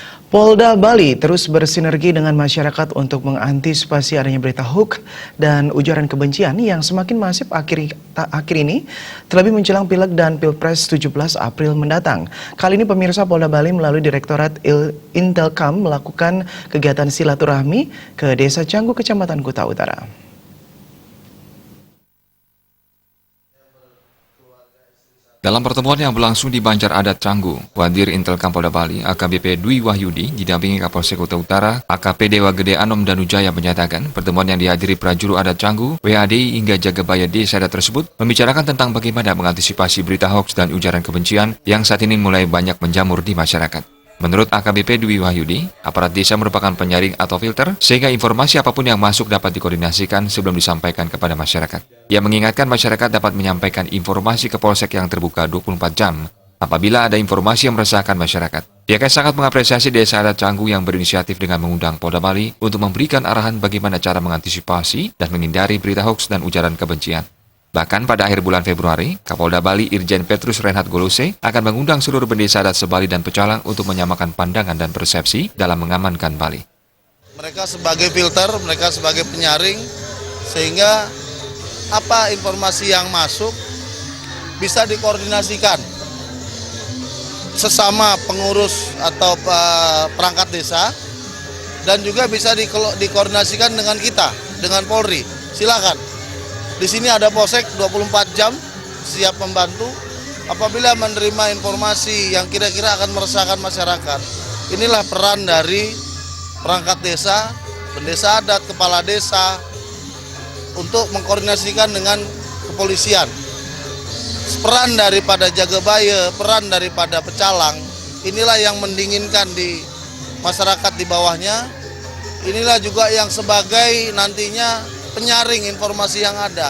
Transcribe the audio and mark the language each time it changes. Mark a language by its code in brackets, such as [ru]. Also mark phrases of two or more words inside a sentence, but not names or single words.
[id] Polda Bali terus bersinergi dengan masyarakat untuk mengantisipasi adanya berita hoax dan ujaran kebencian yang semakin masif akhir ini, terlebih menjelang Pileg dan Pilpres 17 April mendatang. Kali ini pemirsa, Polda Bali melalui Direktorat Intelkam melakukan kegiatan silaturahmi ke Desa Canggu, Kecamatan Kuta Utara. Dalam pertemuan yang berlangsung di Banjar Adat Canggu, Wadir Intelkam Polda Bali, AKBP Dwi Wahyudi, didampingi Kapolsek Kuta Utara, AKP Dewa Gede Anom Danujaya menyatakan, pertemuan yang dihadiri prajuru adat Canggu, WADI hingga Jagabaya Desa Adat tersebut, membicarakan tentang bagaimana mengantisipasi berita hoaks dan ujaran kebencian yang saat ini mulai banyak menjamur di masyarakat. Menurut AKBP Dwi Wahyudi, aparat desa merupakan penyaring atau filter, sehingga informasi apapun yang masuk dapat dikoordinasikan sebelum disampaikan kepada masyarakat. Ia mengingatkan masyarakat dapat menyampaikan informasi ke Polsek yang terbuka 24 jam apabila ada informasi yang meresahkan masyarakat. Pihaknya sangat mengapresiasi Desa Adat Canggu yang berinisiatif dengan mengundang Polda Bali untuk memberikan arahan bagaimana cara mengantisipasi dan menghindari berita hoaks dan ujaran kebencian. Bahkan pada akhir bulan Februari, Kapolda Bali Irjen Petrus Renhat Golose akan mengundang seluruh bendesa adat se-Bali dan Pecalang untuk menyamakan pandangan dan persepsi dalam mengamankan Bali. Mereka sebagai filter, mereka sebagai penyaring, sehingga apa informasi yang masuk bisa dikoordinasikan sesama pengurus atau perangkat desa, dan juga bisa dikoordinasikan dengan kita, dengan Polri. Silakan. Di sini ada Polsek 24 jam siap membantu apabila menerima informasi yang kira-kira akan meresahkan masyarakat. Inilah peran dari perangkat desa, bendesa adat, kepala desa untuk mengkoordinasikan dengan kepolisian. Peran daripada Jagabaya, peran daripada Pecalang, inilah yang mendinginkan di masyarakat di bawahnya. Inilah juga yang sebagai nantinya penyaring informasi yang ada.